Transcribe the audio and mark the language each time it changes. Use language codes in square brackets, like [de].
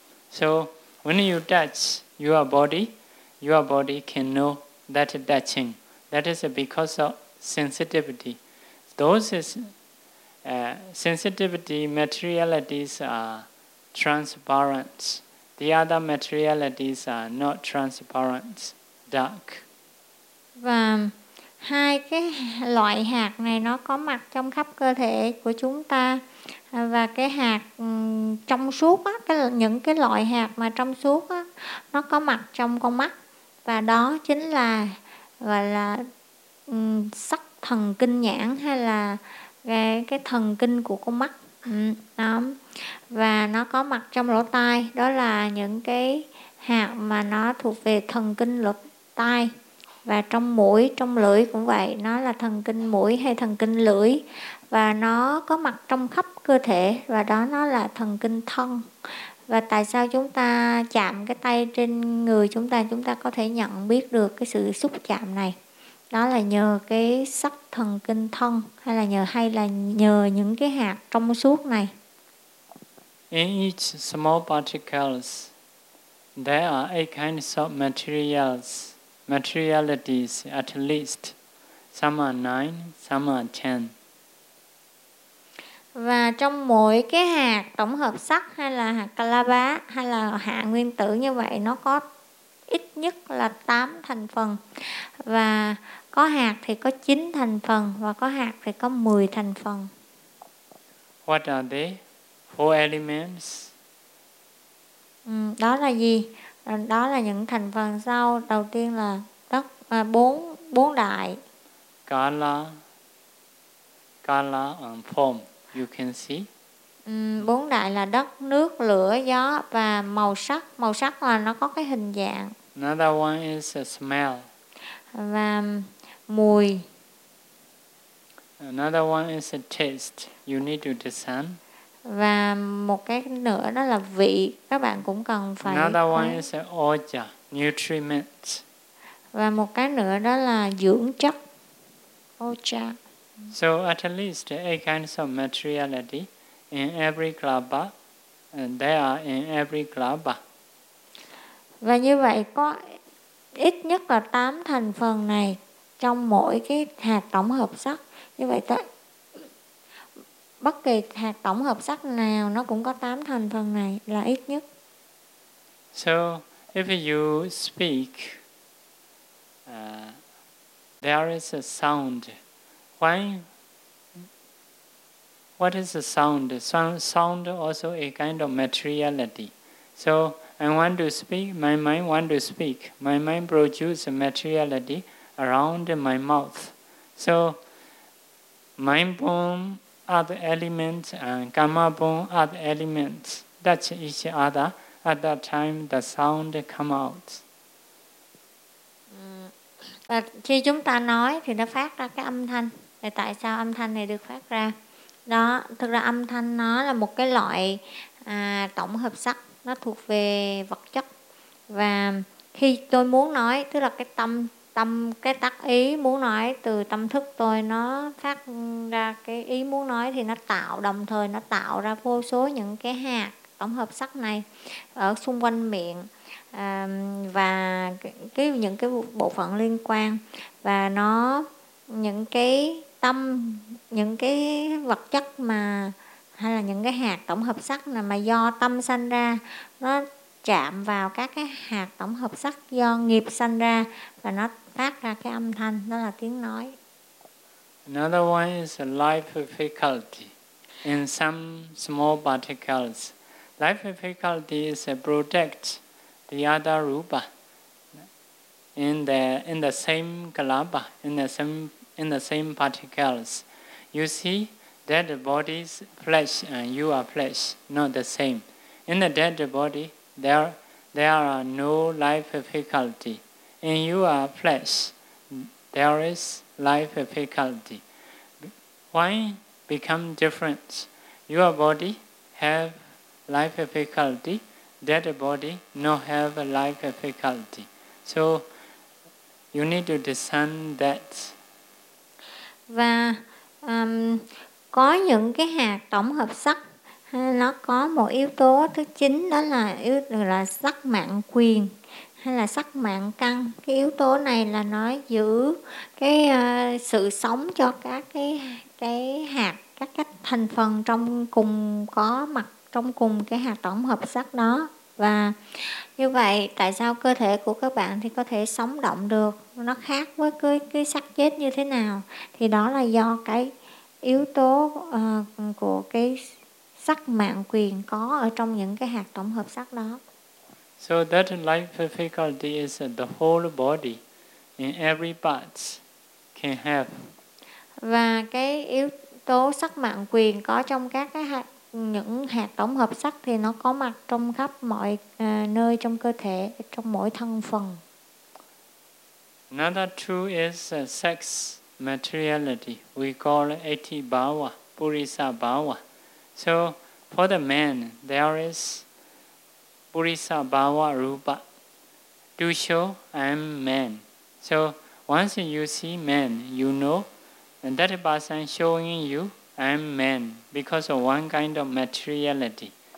[en] So, when you touch your body can know that touching. That is because of sensitivity. Those is sensitivity materialities are transparent. The other materialities are not transparent, dark. [vi] Và hai cái loại hạt này nó có mặt trong khắp cơ thể của chúng ta. Và cái hạt trong suốt á, những cái loại hạt mà trong suốt á, nó có mặt trong con mắt, và đó chính là gọi là sắc thần kinh nhãn hay là cái thần kinh của con mắt. Đó. Và nó có mặt trong lỗ tai, đó là những cái hạt mà nó thuộc về thần kinh lỗ tai. Và trong mũi, trong lưỡi cũng vậy, nó là thần kinh mũi hay thần kinh lưỡi. Và nó có mặt trong khắp cơ thể, và đó nó là thần kinh thân. Và tại sao chúng ta chạm cái tay trên người chúng ta có thể nhận biết được cái sự xúc chạm này? Đó là nhờ cái sắc thần kinh thân, hay là nhờ những cái hạt trong suốt này. [en] In each small particles, there are eight kinds of materials, materialities at least. Some are nine, some are ten. [vi] Và trong mỗi cái hạt tổng hợp sắc hay là hạt kalapa hay là hạt nguyên tử như vậy, nó có ít nhất là 8 thành phần. Và có hạt thì có 9 thành phần và có hạt thì có 10 thành phần. [en] What are they? Four elements. [vi] Đó là gì? Đó là những thành phần sau. Đầu tiên là đất, bốn đại. [en] Kala and form. You can see. [vi] Bốn đại là đất, nước, lửa, gió và màu sắc. Màu sắc là nó có cái hình dạng. [en] Another one is a smell. [vi] Và mùi. [en] Another one is a taste. You need to discern. [vi] Và một cái nữa đó là vị, các bạn cũng cần phải. [en] Another one is a oja, nutriment. [vi] Và một cái nữa đó là dưỡng chất. [pi] Oja. [en] So at least eight kinds of materiality in every kalapa, and they are in every kalapa. [vi] Và như vậy có ít nhất là 8 thành phần này trong mỗi cái hạt tổng hợp sắc. Như vậy bất kỳ hạt tổng hợp sắc nào nó cũng có 8 thành phần này là ít nhất. [en] So if you speak, there is a sound. Why? What is the sound? Sound also a kind of materiality. So I want to speak, my mind want to speak. My mind produces materiality around my mouth. So mind boom other elements and gamma boom other elements touch each other. At that time the sound come out. [vi] Khi chúng ta nói thì nó phát ra cái âm thanh. Tại sao âm thanh này được phát ra? Đó, thực ra âm thanh nó là một cái loại tổng hợp sắc, nó thuộc về vật chất. Và khi tôi muốn nói, tức là cái tâm cái tác ý muốn nói từ tâm thức tôi, nó phát ra cái ý muốn nói thì nó tạo, đồng thời nó tạo ra vô số những cái hạt tổng hợp sắc này ở xung quanh miệng. Và những cái bộ phận liên quan, và nó những cái tâm, những cái vật chất mà hay là những cái hạt tổng hợp sắc này mà do tâm sanh ra, nó chạm vào các cái hạt tổng hợp sắc do nghiệp sanh ra và nó phát ra cái âm thanh, đó là tiếng nói. [en] Another one is life faculty in some small particles. Life faculty is protect the other rupa in the same kalapa, in the same particles. You see dead body's flesh and you are flesh, not the same. In the dead body there are no life faculty. In you are flesh there is life faculty. Why become different? Your body have life faculty, dead body not have life faculty. So you need to discern that. [vi] Và có những cái hạt tổng hợp sắc, nó có một yếu tố thứ chín, đó là yếu là sắc mạng quyền hay là sắc mạng căn. Cái yếu tố này là nó giữ cái sự sống cho các cái hạt, các thành phần trong cùng có mặt trong cùng cái hạt tổng hợp sắc đó. Và như vậy tại sao cơ thể của các bạn thì có thể sống động được, nó khác với cái xác chết như thế nào, thì đó là do cái yếu tố của cái sắc mạng quyền có ở trong những cái hạt tổng hợp sắc đó. [en] So that life faculty is the whole body in every part can have. [vi] và cái yếu tố sắc mạng quyền có trong các cái hạt, những hạt tổng hợp sắc thì nó có mặt trong khắp mọi nơi trong cơ thể, trong mỗi thân phần. [en] Another two is sex materiality. We call it eti bhava, purisa bhava. So for the man, there is purisa bhava rupa. To show I'm man. So once you see man, you know and that person showing you I'm man because of one kind of materiality.